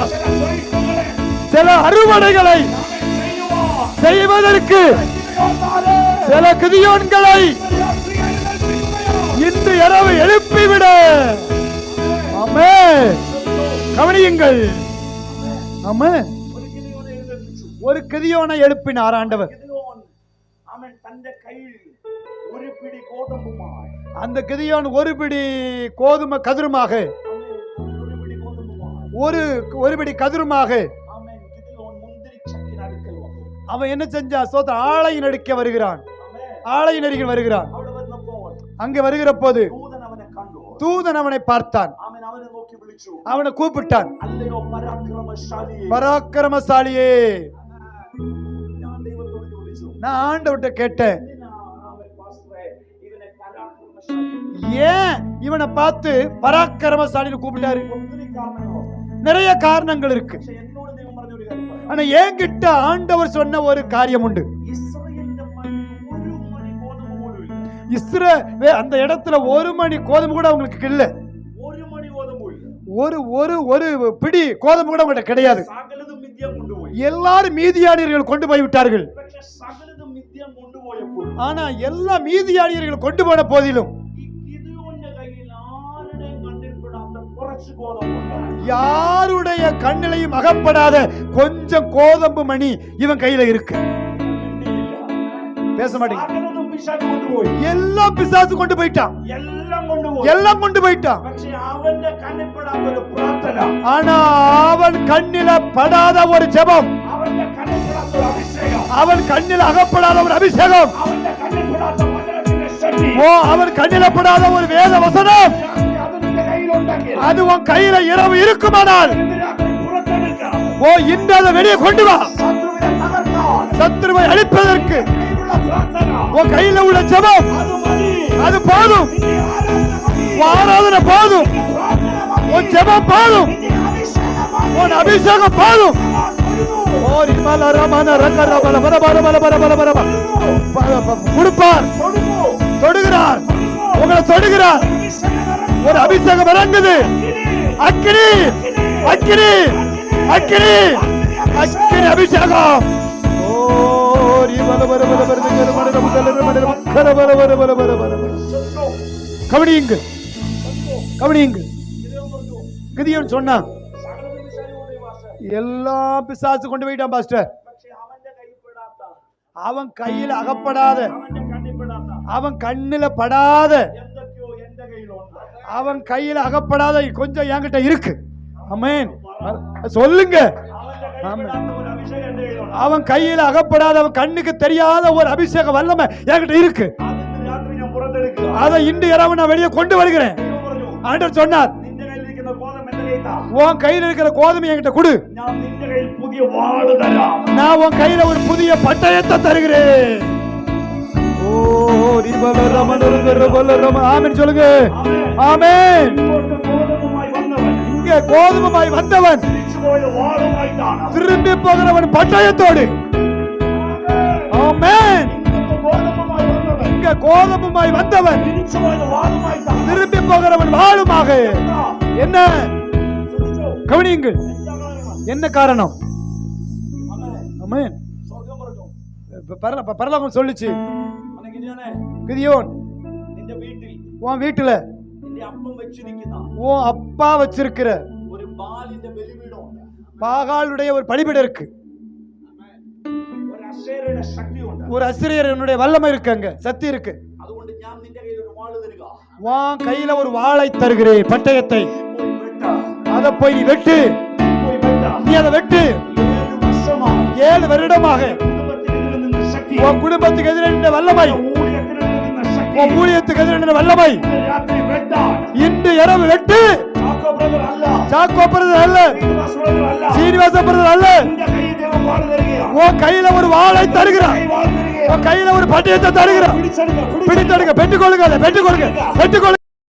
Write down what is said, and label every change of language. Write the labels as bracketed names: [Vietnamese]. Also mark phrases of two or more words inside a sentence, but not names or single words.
[Tamil] சில அறுவடைகளை செய்வதற்கு சில கிதியோன்களை இன்று இரவு எழுப்பிவிட. ஆமென். கவனியுங்கள். ஆமென். ஒரு கிதியோனை எழுப்பினார் ஆண்டவர். [Malayalam] അവൻ തന്റെ കയ്യിൽ ഒരു പിടി ഗോതമ്പുമായി, [Tamil] அந்த கிதியோன் ஒரு பிடி கோதுமை கதிருமாக, ஒரு பிடி கதிருமாக [Malayalam] അവൻ ഗിദെയോൻ മുന്തിരിച്ചക്കിന് അടുക്കൽ വന്നു. [Tamil] அவன் என்ன செஞ்சா? சோத்த ஆளையின் அடுக்க வருகிறான், ஆளையின் அருகில் வருகிறான். [Malayalam] അവിടെ വന്നപ്പോൾ [Tamil] அங்கே வருகிற போது [Malayalam] ദൂതൻ അവനെ കണ്ടു. [Tamil] தூதன் அவனை பார்த்தான், [Malayalam] അവൻ അവനെ നോക്കി വിളിച്ചു, [Tamil] அவனை கூப்பிட்டான். [Malayalam] അല്ലയോ പരാക്രമശാലിയേ. [Tamil] பராக்கிரமசாலியே. [Malayalam] ഞാൻ ദൈവത്തോട് ചോദിച്ചു, [Tamil] நான் ஆண்டவர்கிட்ட கேட்டேன், [Malayalam] ഇവനെ പരാക്രമശാലി. [Tamil] ஏன் இவனை பார்த்து பராக்கிரமசாலின்னு கூப்பிட்டாரு? [Malayalam] ഒത്തിരി കാരണങ്ങളുണ്ട്. [Tamil] நிறைய காரணங்கள் இருக்கு. [Malayalam] പക്ഷെ എന്നോട് ദൈവം പറഞ്ഞ ഒരു കാര്യം പറയാം. [Tamil] ஆனா என்கிட்ட ஆண்டவர் சொன்ன ஒரு காரியம் உண்டு. [Malayalam] ഇസ്രായേലിന്റെ മണ്ണിൽ ഒരു മണി ഗോതമ്പ് പോലും ഇല്ല. [Tamil] அந்த இடத்துல ஒரு மணி கோதுமை கூட அவங்களுக்கு இல்ல. [Malayalam] ഒരു മണി ഗോതമ്പ് ഇല്ല. [Tamil] ஒரு பிடி கோதுமை கூட அவங்ககிட்ட கிடையாது. [Malayalam] സകലതും മിഥ്യം കൊണ്ടുപോയി. [Tamil] எல்லாரும் மீதியானியர்கள் கொண்டு போய் விட்டார்கள். [Malayalam] പക്ഷെ സകലതും മിഥ്യം കൊണ്ടുപോയപ്പോൾ [Tamil] ஆனா எல்லா மீதியானியர்கள் கொண்டு போன போதிலும் [Malayalam] ഈ ഗിദെയോന്റെ കയ്യിൽ ആരുടെയും കണ്ണിൽപ്പെടാത്ത കുറച്ച് ഗോതമ്പുണ്ട്. [Tamil] யாருடைய கண்ணிலையும் அகப்படாத கொஞ்சம் கோதம்பு மணி இவன் கையில இருக்கு. [Malayalam] മിണ്ടിയില്ല. [Tamil] பேச மாட்டேங்க. [Malayalam] സകലതും പിശാച് കൊണ്ടുപോയി. [Tamil] எல்லாம் பிசாசு கொண்டு போயிட்டான், [Malayalam] എല്ലാം കൊണ്ടുപോയി. [Tamil] எல்லாம் கொண்டு போயிட்டான். [Malayalam] പക്ഷെ അവന്റെ കണ്ണിൽപ്പെടാത്ത ഒരു പ്രാർത്ഥന, [Tamil] ஆனா அவன் கண்ணில படாத ஒரு ஜெபம், [Malayalam] അവന്റെ കണ്ണിൽപ്പെടാത്ത ഒരു അഭിഷേകം, [Tamil] அவன் கண்ணில் அகப்படாத ஒரு அபிஷேகம், [Malayalam] അവന്റെ കണ്ണിൽപ്പെടാത്ത വചനത്തിന്റെ ശക്തി, [Tamil] அவன் கண்ணில படாத ஒரு வேத வசனம், [Malayalam] അത് നിന്റെ കയ്യിലുണ്ടെങ്കിൽ [Tamil] அது உன் கையில இரவு இருக்குமானால் [Malayalam] ഇന്ന് രാത്രി പുറത്തെടുക്കാം. [Tamil] இன்று அதை வெளியே கொண்டு வா. [Malayalam] ശത്രുവിനെ തകർക്കാൻ [Tamil] சத்துருவை அழிப்பதற்கு [Malayalam] കയ്യിലുള്ള പ്രാർത്ഥന [Tamil] உன் கையில உள்ள ஜெபம் [Malayalam] അത് மതി. [Tamil] அது போதும், [Malayalam] നിന്റെ ആരാധന മതി. [Tamil] உன் ஆராதனை போதும், [Malayalam] പ്രാർത്ഥന മതി. [Tamil] உன் ஜெபம் போதும், [Malayalam] നിന്റെ അഭിഷേകം മതി. [Tamil] உன் அபிஷேகம் போதும். [Malayalam] ഞാൻ തൊഴുതു. ஓ ரிமல ரமன ரக ரபல பர பர பர பர பர பர கொடுப்பார், തൊഴുതു. [Tamil] தொடுகிறார், உங்களை தொடுகிறார். ஒரு அபிஷேகம் இறங்குது. அக்கினி அக்கினி அக்கினி அக்கினி அபிஷேகம். ஓ ரிமல பர பர பர பர பர பர பர பர. கவனியுங்க கவனியுங்க. கிதியோன் சொன்னான், எல்லாம் பிசாசு கொண்டு போயிட்டான் பாஸ்டர். [Malayalam] പക്ഷെ അവന്റെ കൈപ്പെടാത്ത, [Tamil] அவன் கையில அகப்படாத, [Malayalam] അവന്റെ കണ്ണിൽപ്പെടാത്ത [Tamil] அவன் கண்ணில படாத, [Malayalam] എന്തൊക്കെയോ എന്റെ കയ്യിലുണ്ട്. [Tamil] அவன் கையில அகப்படாத கொஞ்சம் என்கிட்ட இருக்கு. ஆமென். சொல்லுங்க. [Malayalam] അവന്റെ കൈപ്പെടാത്ത ഒരു അഭിഷേകം എന്റെ കയ്യിലുണ്ട്. [Tamil] அவன் கையில அகப்படாத, அவன் கண்ணுக்கு தெரியாத ஒரு அபிஷேக வல்லமை என்கிட்ட இருக்கு. [Malayalam] അത് ഇന്ന് രാത്രി ഞാൻ പുറത്തെടുക്കുക. [Tamil] அதை இன்று இரவு நான் வெளியே கொண்டு வருகிறேன். [Malayalam] ദൈവം പറഞ്ഞു, [Tamil] ஆண்டவர் சொன்னார், [Malayalam] നിന്റെ കയ്യിലിരിക്കുന്ന ഗോതമ്പ് എന്റെ കയ്യിൽ താ. [Tamil] உன் கையில இருக்கிற கோதுமை என்கிட்ட கொடு, [Malayalam] ഞാൻ നിന്റെ കയ്യിൽ പുതിയ വാള് തരാം. [Tamil] நான் உன் கையில ஒரு புதிய பட்டயத்தை தருகிறேன். ஓ ரிபல ரமன ரபல ரம. ஆமென் சொல்லுங்க. ஆமென். [Malayalam] ഇങ്ങോട്ട് ഗോതമ്പുമായി വന്നവൻ [Tamil] இங்க கோதுமையாய் வந்தவன் [Malayalam] തിരിച്ചുപോയ വാളുമായിട്ടാണ്. [Tamil] திரும்பி போகிறவன் பட்டயத்தோடு. ஆமென். [Malayalam] ഇങ്ങോട്ട് ഗോതമ്പുമായി വന്നവൻ [Tamil] இங்க கோதுமையாய் வந்தவன் [Malayalam] തിരിച്ചുപോയ വാളുമായിട്ടാണ്. [Tamil] திரும்பி போகிறவன் வாளுமாக. என்ன [Malayalam] ശ്രദ്ധിച്ചോ? [Tamil] கவனியுங்கள். [Malayalam] എന്താ കാരണം? [Tamil] என்ன காரணம்? [Malayalam] അങ്ങനെ [Tamil] ஆமென். [Malayalam] സ്വർഗം പറഞ്ഞു, [Tamil] பரலோகம் சொல்லுச்சு, [Malayalam] അവനെ ഗിദിയോനെ, [Tamil] கிதியோன் [Malayalam] നിന്റെ വീട്ടിൽ [Tamil] உன் வீட்டுல [Malayalam] നിന്റെ അപ്പം വെച്ചിരിക്കുന്ന [Tamil] உன் அப்பா வச்சிருக்கிற [Malayalam] ഒരു ബാലിന്റെ ബലിപീഠമുണ്ട്. [Tamil] பாகாலுடைய ஒரு பலிபீடம் இருக்கு, [Malayalam] ഒരു അശേരയുടെ ശക്തിയുണ്ട്. [Tamil] ஒரு அசிரியனுடைய வல்லமை இருக்கு, அங்க சக்தி இருக்கு. [Malayalam] അതുകൊണ്ട് ഞാൻ നിന്റെ കയ്യിൽ ഒരു വാള് തരിക. [Tamil] உன் கையில ஒரு வாளை தருகிறேன், பட்டயத்தை. [Malayalam] പോയി വെട്ട. [Tamil] அதை போய் நீ வெட்டு, [Malayalam] പോയി വെട്ട. [Tamil] நீ அதை வெட்டு. [Malayalam] 7 വർഷമായി [Tamil] 7 வருடமாக [Malayalam] കുടുംബത്തിനെതിരെ നിന്ന ശക്തി, [Tamil] உன் குடும்பத்துக்கு எதிரான வல்லமை, [Malayalam] ഊഴിയത്തിനെതിരെ നിന്ന ശക്തി, [Tamil] உன் ஊழியத்துக்கு எதிரான வல்லமை [Malayalam] ഇന്ന് രാത്രി വെട്ടാൻ. [Tamil] இன்று இரவு வெட்டு. [Malayalam] ചാക്കോ ബ്രദർ അല്ല, [Tamil] சாக்கோ பிரதர் அல்ல, [Malayalam] ശ്രീനിവാസ് ബ്രദർ അല്ല, [Tamil] சீனிவாச பிரதர் அல்ல, [Malayalam] നിന്റെ കയ്യിൽ ദൈവം വാള് തരികയാണ്. [Tamil] உன் கையில ஒரு வாளை தருகிறார், [Malayalam] കൈ വാള് തരികയാണ്. [Tamil] உன் கையில ஒரு பட்டயத்தை தருகிறார். [Malayalam] പിടിച്ചെടുക്ക, [Tamil] பிடித்தெடுங்க, பெற்றுக்கொள்ளுங்க, அதை பெற்றுக்கொள்ளுங்க, பெற்றுக்கொள்ளுங்க.